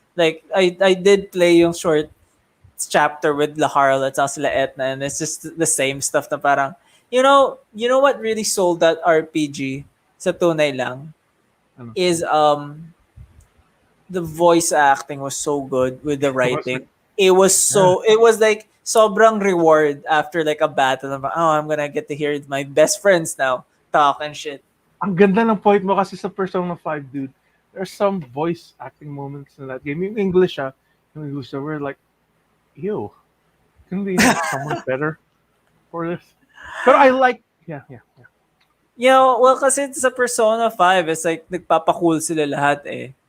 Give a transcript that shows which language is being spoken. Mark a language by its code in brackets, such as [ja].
[en] Like I did play yung short chapter with Laharl at sila Etna, and it's just the same stuff na parang, you know what really sold that RPG [tl] sa tunay lang Ano? [en] is the voice acting was so good with the writing. It was like sobrang reward after like a battle. Oh, I'm gonna get to hear my best friends now talk and shit. [tl] Ang ganda ng point mo kasi sa Persona 5, dude. [en] There's some voice acting moments in that game. Yung English, yung English, so we're like, ew. Can we have someone better for this? But I like, yeah. [tl] You know, well, kasi sa Persona 5, [en] it's like [tl] nagpapakool sila lahat eh.